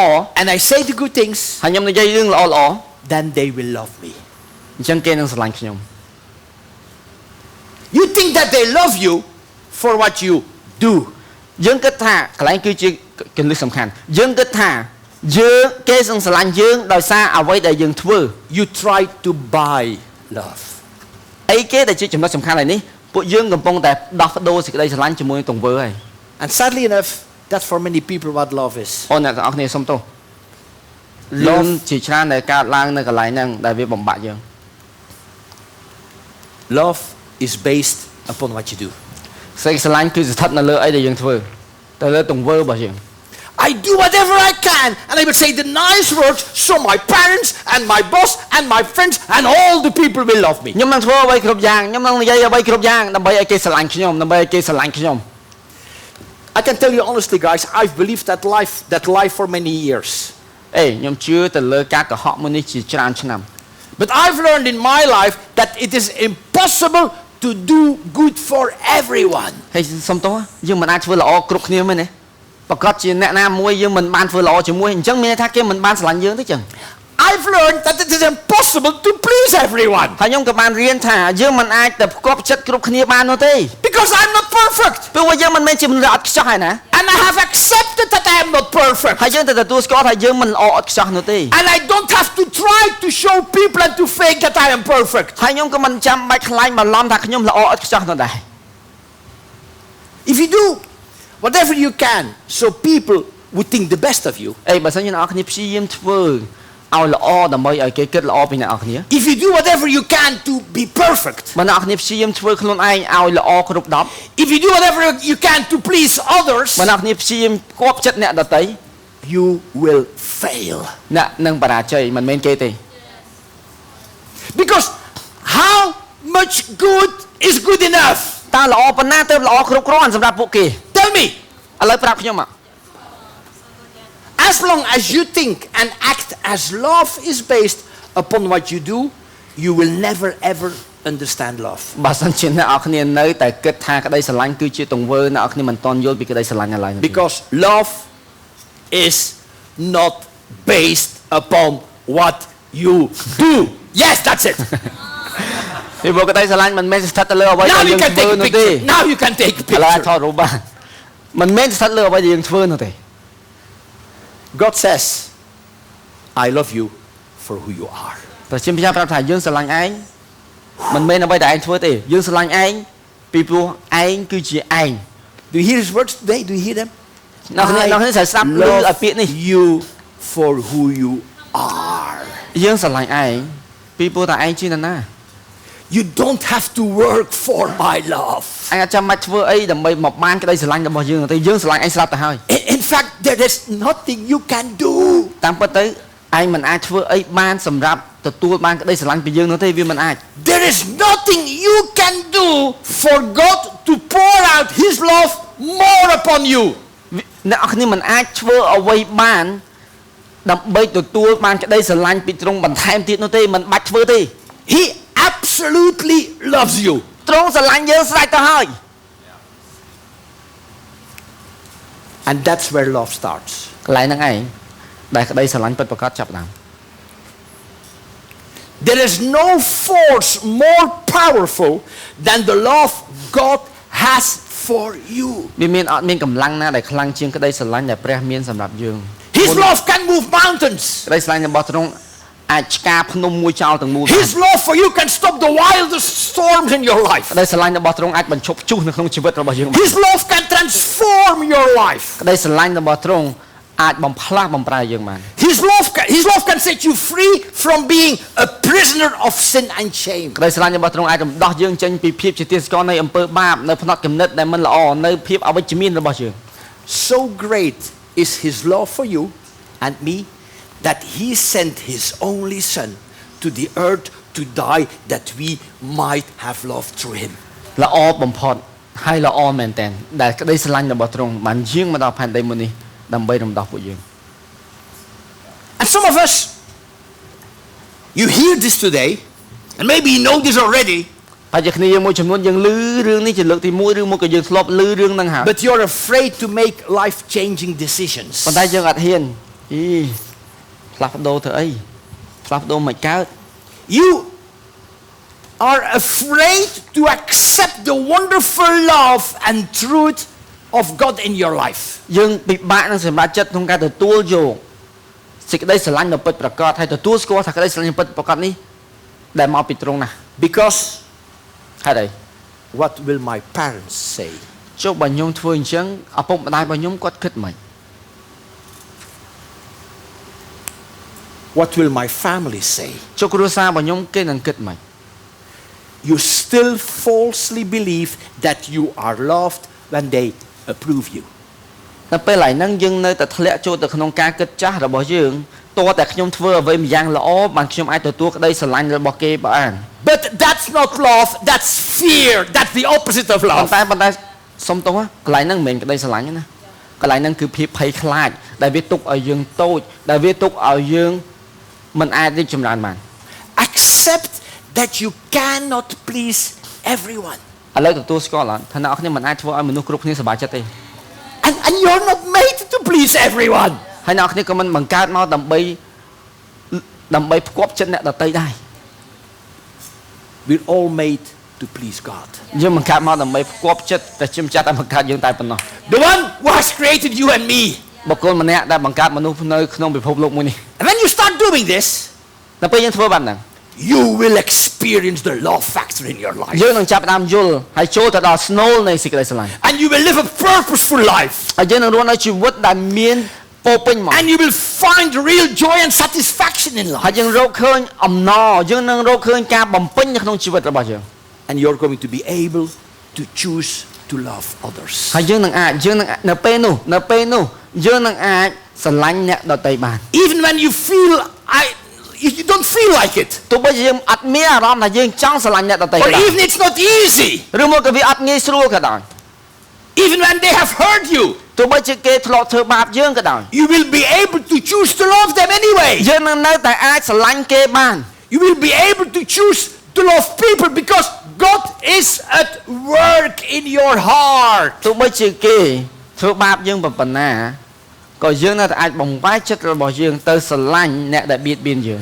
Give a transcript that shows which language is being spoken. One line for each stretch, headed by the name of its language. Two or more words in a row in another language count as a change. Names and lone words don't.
English: and I say the good things,
Khmer: ហើយខ្ញុំនិយាយរឿងល្អ
English: then they will love me.
Khmer: អញ្ចឹងគេនឹងស្រឡាញ់ខ្ញុំ
English: You think that they love you for what you do.
Khmer: យើងគិតថាកន្លែងគឺជាគន្លឹះសំខាន់យើងគិតថាយើងគេនឹងស្រឡាញ់យើងដោយសារអ្វីដែលយើងធ្វើ
English: You try to buy love.
Khmer: អីគេដែលជាចំណុចសំខាន់ហើយនេះពួកយើងកំពុងតែដោះដូរសេចក្តីស្រឡាញ់ជាមួយទង្វើហើយ
English: And sadly enough, that's for many people what love is.
Khmer: អ្នកទាំងអស់គ្នាសុំទោសរឿងជាច្រើនដែលកើតឡើងនៅកន្លែងហ្នឹងដែលវាបំបាក់យើង
English: Love is based upon what you do.
Khmer: សេចក្តីស្រឡាញ់គឺស្ថិតនៅលើអីដែលយើងធ្វើទៅលើទង្វើរបស់យើង
English: I do whatever I can and I will say the nice words so my parents and my boss and my friends and all the people will love me.
Khmer: ខ្ញុំនឹងធ្វើអ្វីគ្រប់យ៉ាងខ្ញុំនឹងនិយាយអ្វីគ្រប់យ៉ាងដើម្បីឲ្យគេស្រឡាញ់ខ្ញុំដើម្បីឲ្យគេស្រឡាញ់ខ្ញុំ
English: I can tell you honestly guys, I've believed that life for many years.
Khmer: ខ្ញុំជឿទៅលើការកុហកមួយនេះជាច្រើនឆ្នាំ
English: But I've learned in my life that it is impossible to do good for everyone.
Khmer: ហើយសុំទោសយើងមិនអាចធ្វើល្អគ្រប់គ្នាមែនទេប្រកាសជាអ្នកណាមួយយើងមិនបានធ្វើល្អជាមួយអញ្ចឹងមានន័យថាគេមិនបានស្រឡាញ់យើងទេចឹង
English: I've learned that it is impossible to please everyone
Khmer: ហើយខ្ញុំក៏បានរៀនថាយើងមិនអាចទៅផ្គប់ចិត្តគ្រប់គ្នាបាននោះទេ
English: because I'm not perfect.
Khmer: ព្រោះយើងមិនមែនជាមនុស្សអត់ខ្ចោះហើយណា
English: And I have accepted that I am not perfect.
Khmer: ហើយយើងទៅទទួលស្គាល់ថាយើងមិនល្អអត់ខ្ចោះនោះទេ
English: And I don't have to try to show people and to fake that I am perfect.
Khmer: ហើយខ្ញុំក៏មិនចាំបាច់ខ្លាចបន្លំថាខ្ញុំល្អអត់ខ្ចោះនោះដែរ
English: If you do whatever you can so people would think the best of you.
Khmer: អីបើសិនជាអ្នកនរគ្នាព្យាយាមធ្វើឲ្យល្អដើម្បីឲ្យគេគិតល្អពីអ្នកនរគ្នា
English: If you do whatever you can to be perfect.
Khmer: បើអ្នកនរគ្នាព្យាយាមធ្វើខ្លួនឯងឲ្យល្អគ្រប់10
English: If you do whatever you can to please others.
Khmer: បើអ្នកនរគ្នាព្យាយាមគប់ចិត្តអ្នកដទៃ
English: You will fail.
Khmer: អ្នកនឹងបរាជ័យមិនមែនគេទេ
English: Because how much good is good enough?
Khmer: តើល្អប៉ុណ្ណាទៅល្អគ្រប់គ្រាន់សម្រាប់ពួកគេ
English: Tell me.
Khmer: ឥឡូវប្រាប់ខ្ញុំមក
English: As long as you think and act as love is based upon what you do, you will never ever understand love.
Khmer: បើសិនជាអ្នកនរគ្នានៅតែគិតថាក្តីស្រឡាញ់គឺជាទង្វើអ្នកនរគ្នាមិនតន់យល់ពីក្តីស្រឡាញ់ឡើយ
English: Because love is not based upon what you do. Yes, that's it.
Khmer: ពីព្រោះក្តីស្រឡាញ់មិនមែនស្ថិតទៅលើអ្វីដែល
English: Now
Khmer: យើ
English: you
Khmer: ង
English: can
Khmer: ធ្វើ
English: take a
Khmer: នោះទេ
English: picture. Now you can take a
Khmer: ឥឡូវអាចថ
English: picture.
Khmer: តរូបបានមិនមែនស្ថិតលើអ្វីដែលយើងធ្វើនោះទេ
English: God says, I love you for who you are.
Khmer: ព្រះជាម្ចាស់ប្រាប់ថាយើងស្រឡាញ់ឯងមិនមែនអ្វីដែលឯងធ្វើទេយើងស្រឡាញ់ឯងពីព្រោះឯងគឺជាឯង
English: Do you hear his words today? Do you hear them?
Khmer: អ្នកគ្នាត្រូវស្ដាប់ឮឲ្យពាក្យនេះ
English: you for who you are.
Khmer: យើងស្រឡាញ់ឯងពីព្រោះតែឯងជានរណា
English: You don't have to work for my love.
Khmer: ឯងអត់ចាំបាច់ធ្វើអីដើម្បីមកបានក្តីស្រឡាញ់របស់យើងទេយើងស្រឡាញ់ឯងស្រាប់ទៅហើយ
English: In fact, there is nothing you can do.
Khmer: តាមពិតទៅឯងមិនអាចធ្វើអីបានសម្រាប់ទទួលបានក្តីស្រឡាញ់ពីយើងនោះទេវាមិនអាច
English: There is nothing you can do for God to pour out his love more upon you.
Khmer: អ្នកនរគ្នាមិនអាចធ្វើអ្វីបានដើម្បីទទួលបានក្តីស្រឡាញ់ពីទ្រង់បន្ថែមទៀតនោះទេមិនបាច់ធ្វើទេ
English: He absolutely loves you.
Khmer: ទ្រង់ស្រឡាញ់យើងស្រេចទៅហើយ
English: And that's where love starts.
Khmer: កន្លែងហ្នឹងឯងដែលក្តីស្រឡាញ់ពិតប្រាកដចាប់ផ្ដើម
English: There is no force more powerful than the love God has for you.
Khmer: វាមានអត់មានកម្លាំងណាដែលខ្លាំងជាងក្តីស្រឡាញ់ដែលព្រះមានសម្រាប់យើង
English: His love can move mountains.
Khmer: ក្តីស្រឡាញ់របស់ទ្រង់អាចឆ្ការភ្នំមួយចោលទាំងមូល
English: His love for you can stop the wildest storms in your life.
Khmer: ក្តីស្រឡាញ់របស់ទ្រង់អាចបញ្ឈប់ព្យុះនៅក្នុងជីវិតរបស់យើង
English: His love can transform your life.
Khmer: ក្តីស្រឡាញ់របស់ទ្រង់អាចបំផ្លាស់បំប្រែយើងបាន
English: His love can set you free from being a prisoner of sin and shame.
Khmer: ក្តីស្រឡាញ់របស់ទ្រង់អាចរំដោះយើងចេញពីភាពជាទាសករនៃអំពើបាបនៅផ្នត់គំនិតដែលមិនល្អនៅភាពអវិជ្ជមានរបស់យើង
English: So great is his love for you and me that he sent his only son to the earth to die that we might have love through him.
Khmer: ល្អបំផុតហើយល្អមែនទែនដែលក្តីស្រឡាញ់របស់ទ្រង់បានយាងមកដល់ផែនដីមួយនេះដើម្បីរំដោះពួកយើង
English: And some of us, you hear this today, and maybe you know this already,
Khmer: ហើយជាគ្នាយើងមួយចំនួនយើងឮរឿងនេះជាលើកទី1ឬមួយក៏យើងធ្លាប់ឮរឿងហ្នឹងហើយ
English: but you're afraid to make life-changing decisions.
Khmer: ប៉ុន្តែយើងអត់ហ៊ានផ្លាស់ប្ដូរធ្វើអីផ្លាស់ប្ដូរមិនកើត
English: You are afraid to accept the wonderful love and truth of God in your life.
Khmer: យើងពិបាកនឹងសម្រេចចិត្តក្នុងការទទួលយកសេចក្តីស្រឡាញ់ដ៏ពិតប្រាកដហើយទទួលស្គាល់ថាក្តីស្រឡាញ់ពិតប្រាកដនេះដែលមកពីទ្រង់ណាស់
English: Because
Khmer: ហេតុអី
English: what will my parents say?
Khmer: ចុះបើខ្ញុំធ្វើអញ្ចឹងឪពុកម្ដាយរបស់ខ្ញុំគាត់គិតមិន
English: What will my family say?
Khmer: ចុះគ្រួសាររបស់ខ្ញុំគេនឹងគិតមិន
English: You still falsely believe that you are loved when they approve you.
Khmer: នៅពេលហើយហ្នឹងយើងនៅតែធ្លាក់ចូលទៅក្នុងការគិតចាស់របស់យើងតើតែខ្ញុំធ្វើអ្វីម្យ៉ាងល្អបានខ្ញុំអាចទទួលក្តីស្រឡាញ់របស់គេបាន
English: But that's not love, that's fear, that's the opposite of
Khmer: ប៉ុ
English: love.
Khmer: ន្តែសុំទោសកន្លែងហ្នឹងមិនមែនក្តីស្រឡាញ់ទេណាកន្លែងហ្នឹងគឺភាពភ័យខ្លាចដែលវាទុកឲ្យយើងតូចដែលវាទុកឲ្យយើងមិនអាចរីកចម្រើនបាន
English: Accept that you cannot please everyone.
Khmer: ឥឡូវទទួលស្គាល់ថាអ្នកគ្នាមិនអាចធ្វើឲ្យមនុស្សគ្រប់គ្នាសប្បាយចិត្តទេ
English: And you're not made to please everyone.
Khmer: ហើយអ្នកគ្នាក៏មិនបង្កើតមកដើម្បីដើម្បីផ្គប់ចិត្តអ្នកដទៃដែរ
English: We're all made to please God.
Khmer: យើងបង្កើតមកដើម្បីផ្គប់ចិត្តតែជាម្ចាស់តែបង្កើតយើងតែប៉ុណ្ណោះ
English: The one who has created you and me.
Khmer: បុគ្គលម្នាក់ដែលបង្កើតមនុស្សនៅក្នុងពិភពលោកមួយនេះ
English: And when you start doing this,
Khmer: ដល់ពេលយើងធ្វើបែបហ្នឹង
English: you will experience the love factor in your life.
Khmer: យើងនឹងចាប់ផ្ដើមយល់ហើយចូលទៅដល់ស្នូលនៃសេចក្តីស្រឡាញ់
English: And you will live a purposeful life.
Khmer: ហើយយើងនឹងរស់នៅជីវិតដែលមានពោរពេញមក
English: And you will find real joy and satisfaction in
Khmer: ហើយ
English: life.
Khmer: យើងរកឃើញអំណរយើងនឹងរកឃើញការបំពេញនៅក្នុងជីវិតរបស់យើង
English: And you're going to be able to choose to love others.
Khmer: ហើយយើងនឹងអាចនៅពេលនោះយើងនឹងអាចស្រឡាញ់អ្នកដទៃបាន
English: Even when you feel you don't feel like it.
Khmer: ទោះបីជាយើងអត់មានអារម្មណ៍ថាយើងចង់ស្រឡាញ់អ្នកដទៃ
English: Or
Khmer: ក៏ដោយ
English: even it's not easy.
Khmer: ឬមកក៏វាអត់ងាយស្រួលក៏ដោយ
English: Even when they have hurt you,
Khmer: ទោះបីជាគេធ្លាប់ធ្វើបាបយើងក៏ដោយ
English: you will be able to choose to love them anyway.
Khmer: យើងនឹងនៅតែអាចស្រឡាញ់គេបាន
English: You will be able to choose to love people because God is at work in your heart.
Khmer: ទោះបីជាគេធ្វើបាបយើងប៉ុណ្ណាក៏យើងនៅតែអាចបង្វែរចិត្តរបស់យើងទៅស្រឡាញ់អ្នកដែលបៀតបៀនយើង